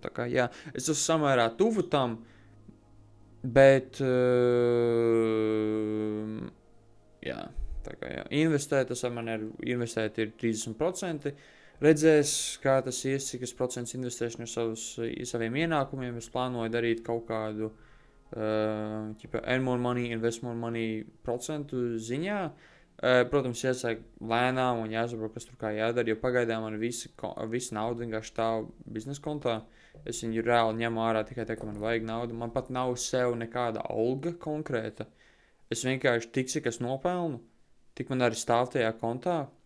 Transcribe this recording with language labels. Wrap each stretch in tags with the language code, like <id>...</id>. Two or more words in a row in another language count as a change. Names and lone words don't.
<lv>Tā kā jā, es esmu samērā tuvu tam, bet jā, tā kā jā, investēt, tas man ir, investēt ir 30%, redzēs, kā tas ies, cik es procents investēšu no saviem ienākumiem, es plānoju darīt kaut kādu</lv> <en>earn more money, invest more money</en> <lv>procentu ziņā. Protams, jāsāk lēnām un jāsaprot, kas tur kā jādara, jo pagaidām man visa nauda vienkārši stāv biznesa kontā. Es viņu reāli ņemu ārā tikai tā, ka man vajag naudu. Man pat nav sev nekāda alga konkrēta. Es vienkārši tik, cik es nopelnu, tik man arī stāv tajā kontā.</lv>